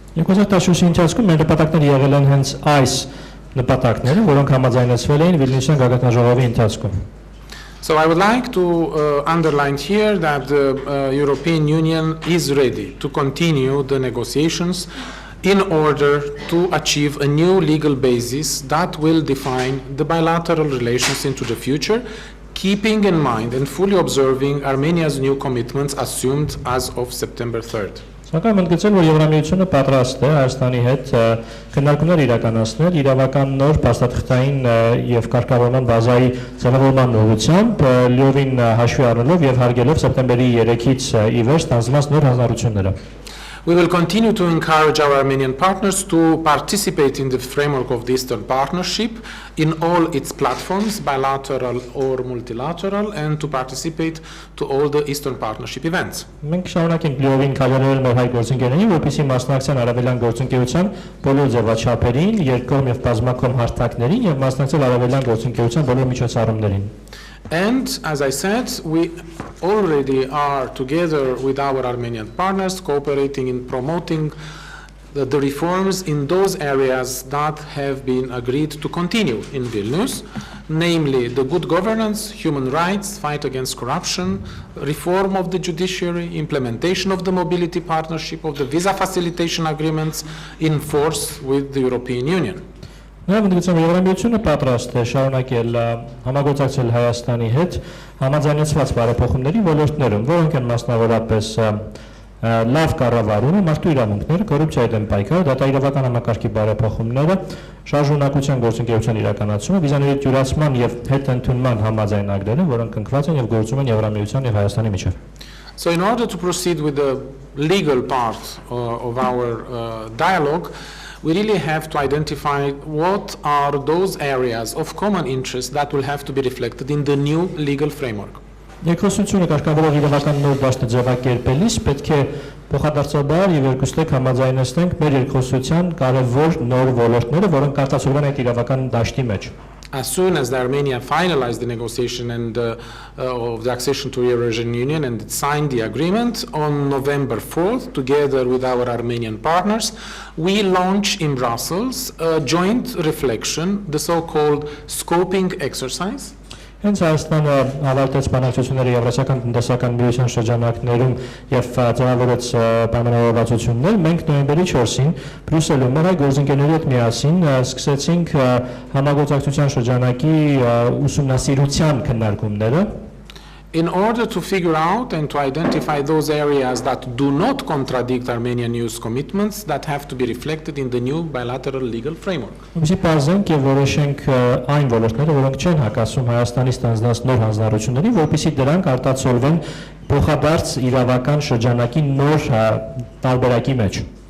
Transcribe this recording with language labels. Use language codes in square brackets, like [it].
[hy] 2014-ի ընթացքում մեր նպատակները եղել են հենց այս նպատակները, որոնք համաձայնեցվել էին Վիլնյուսյան գագաթնաժողովի ընթացքում. [en] So I would like to underline here that the European Union is ready to continue the negotiations in order to achieve a new legal basis that will define the bilateral relations into the future, keeping in mind and fully observing Armenia's new commitments assumed as of September 3rd. [hy] Սակայն ընդգծել, որ Եվրամիությունը պատրաստ է Հայաստանի հետ քննարկումներ իրականացնել իրավական նոր փաստաթղթային եւ կարգավորման բազայի ձևավորման ուղղությամբ, լիովին հաշվի առնելով եւ հարգելով սեպտեմբերի 3-ից ի վեր ստանձնված նոր հանրությունները. [en] We will continue to encourage our Armenian partners to participate in the framework of the Eastern Partnership in all its platforms, bilateral or multilateral, and to participate to all the Eastern Partnership events. [hy] Մենք շարունակենք լիովին քաջալերել մեր հայ գործընկերներին, որպեսզի մասնակցեն արևելյան գործընկերության բոլոր ձևաչափերին, երկկողմ եւ բազմակողմ հարթակներին եւ մասնակցել արևելյան գործընկերության բոլոր միջոցառումներին. [en] And as I said, we already are together with our Armenian partners cooperating in promoting the reforms in those areas that have been agreed to continue in Vilnius, namely the good governance, human rights, fight against corruption, reform of the judiciary, implementation of the mobility partnership, of the visa facilitation agreements in force with the European Union. [hy] Նաև ընդգծում Եվրամիությունը պատրաստ է շարունակել համագործակցել Հայաստանի հետ համաձայնեցված բարեփոխումների ոլորտներում, որոնք են մասնավորապես լավ կառավարումը, մարդու իրավունքները, կոռուպցիայի դեմ պայքարը, դատաիրավական համակարգի բարեփոխումները, շարժունակության գործընկերության իրականացումը, վիզաների յուրացման եւ հետընդունման համաձայնագրերը, որոնք կնքված են եւ գործում են Եվրամիության եւ Հայաստանի միջեւ. [en] So in order to proceed with the legal part of our dialogue, we really have to identify what are those areas of common interest that will have to be reflected in the new legal framework. [hy] Երկխոսությունը կարգավորող իրավական նոր դաշտը ձևակերպելիս պետք է փոխադարձաբար եւ երկուստեք համաձայնեցնենք մեր երկխոսության կարևոր նոր ոլորտները, որոնք արտացոլվում են այդ իրավական դաշտի մեջ. [en] As soon as Armenia finalized the negotiation and of the accession to the Eurasian Union and signed the agreement on November 4th, together with our Armenian partners, we launched in Brussels a joint reflection, the so-called scoping exercise. [hy] Հենց Հայաստանը ավարտեց բանակցությունները Եվրասիական տնտեսական միության շրջանակներում եւ ձևավորեց պայմանավորվածություններ, մենք նոյեմբերի 4-ին Բրյուսելում մեր գործընկերների հետ միասին սկսեցինք համագործակցության շրջանակի ուսումնասիրության քննարկումները. [en] In order to figure out and to identify those areas that do not contradict Armenian EU's commitments that have to be reflected in the new bilateral legal framework. [hy] Ուսի բազենք եւ որոշենք այն ոլորտները, որոնք չեն հակասում Հայաստանի ստանձնած նոր հանձնառություններին, որպեսզի դրանք արտացոլվեն փոխադարձ իրավական շրջանակի նոր տարբերակի մեջ.